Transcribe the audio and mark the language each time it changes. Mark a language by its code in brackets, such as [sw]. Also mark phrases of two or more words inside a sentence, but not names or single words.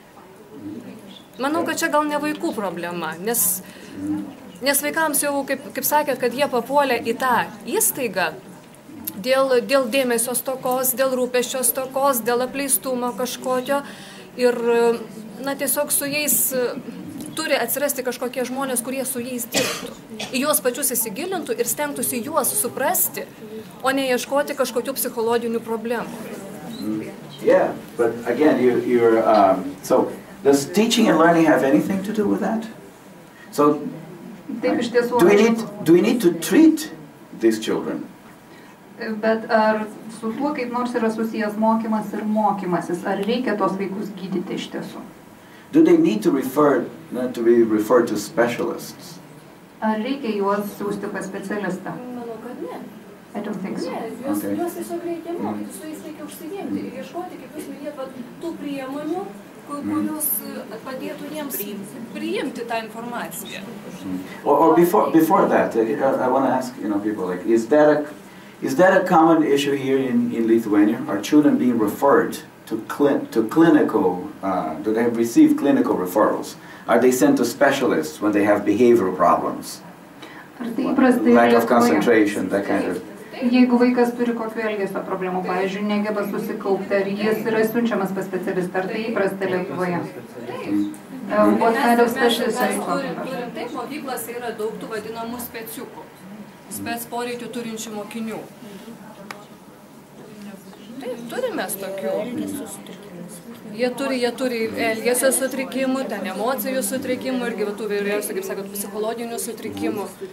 [lt] Manau, kad čia gal ne vaikų problema, nes vaikams jau, kaip sakėt, kad jie papuolė į tą įstaigą dėl dėmesio stokos, dėl rūpesčio stokos, dėl apleistumo kažkokio ir, tiesiog su jais turi atsirasti kažkokie žmonės, kurie su jais dirbtų. Į juos pačius įsigilintų ir stengtųsi juos suprasti, o ne ieškoti kažkokių psichologinių problemų. [en] Yeah, but again, so does teaching and learning have anything to do with that? So, do we need to treat these children? [lt] Bet ar su tuo kaip nors yra susijęs mokymas ir mokymasis? Ar reikia tos vaikus gydyti iš tiesų? [en] Do they need to be referred to specialists? [lt] Ar reikia juos siųsti pas specialistą? Manau, kad ne. [en] I don't think so. [lt] Ne, juos tiesiog reikia mokyti, su jais reikia užsiimti ir ieškoti, kaip jūs minėjot, tų priemonių, kurios padėtų jiems priimti tą informaciją. [en] Or before that, I want to ask, people like, is that a common issue here in Lithuania? Are children being referred to clinical? Do they receive clinical referrals? Are they sent to specialists when they have behavioral problems? Lack of concentration, that kind of. [lt] Jeigu vaikas turi kokių elgesio problemų, pavyzdžiui, negeba susikaupti, ar jis yra siunčiamas pas specialistą, ar tai įprasta Lietuvoje? [en] What kind of specialists are you talking about? [lt] Taip, mokyklose yra daug tų vadinamų speciukų, spec poreikių turinčių mokinių. Taip, turime tokių. Jie turi elgesio sutrikimų, ten emocijų sutrikimų irgi tų vairiausių, kaip sakot, psichologinių sutrikimų.